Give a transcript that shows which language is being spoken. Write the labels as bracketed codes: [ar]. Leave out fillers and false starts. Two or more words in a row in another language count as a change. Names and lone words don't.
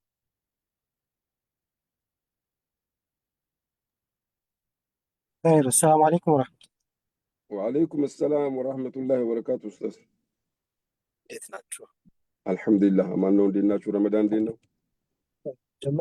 [ar] خير السلام عليكم ورحمة الله. وعليكم السلام ورحمة الله وبركاته أستاذ. [am] እንዴት ናችሁ? አልሐምዱሊላህ አማን ነው። እንዴት ናችሁ? ረመዳን እንዴት ነው? ጀምር